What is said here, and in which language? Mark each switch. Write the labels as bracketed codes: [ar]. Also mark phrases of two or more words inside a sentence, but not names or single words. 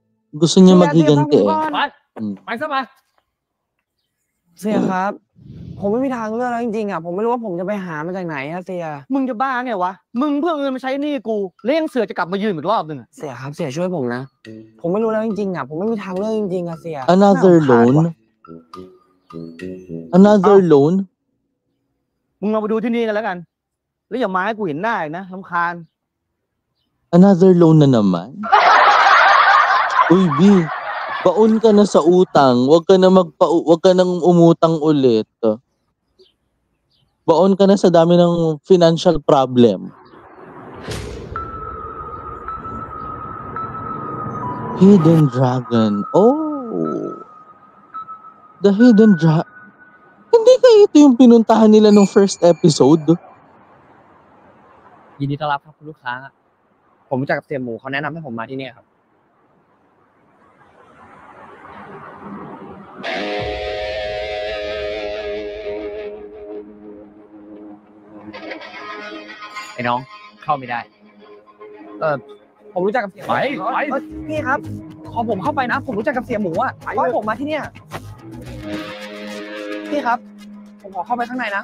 [tl] Gusto niya maghiganti eh. [th] ไปซะมา เสียครับ ผมไม่มีทางเลือกแล้วจริงๆอ่ะ ผมไม่รู้ว่าผมจะไปหามาจากไหนอะเสีย มึงจะบ้าไงวะ มึงเพื่อเงินมาใช้หนี้กูแล้วยังเสือกจะกลับมายืมอีกรอบนึงอะ เสียครับ เสียช่วยผมนะ ผมไม่รู้แล้วจริงๆอ่ะ ผมไม่มีทางเลือกจริงๆอ่ะเสีย [en] Another loan? Another loan? [th] มึงเอาไปดูที่นี่กันแล้วกัน แล้วอย่ามาให้กูเห็นหน้าอีกนะรำคาญ [en] Another loan [tl] na naman? Uy, B, baon ka na sa utang. Wag ka nang umutang ulit. Baon ka na sa dami ng [en] financial problem. [tl] Hidden Dragon. Oh. The Hidden Dragon. Hindi kaya ito yung pinuntahan nila nung [en] first episode? [th] ยินดีต้อนรับครับคุณลูกค้า ผมรู้จักกับเสียหมูเขาแนะนำให้ผมมาที่นี่ครับ ไอ้น้องเข้าไม่ได้ ผมรู้จักกับเสียหมูพี่ครับ ขอผมเข้าไปนะ ผมรู้จักกับเสียหมูอ่ะขอให้ผมมาที่เนี่ยพี่ครับ ผมขอเข้าไปข้างในนะ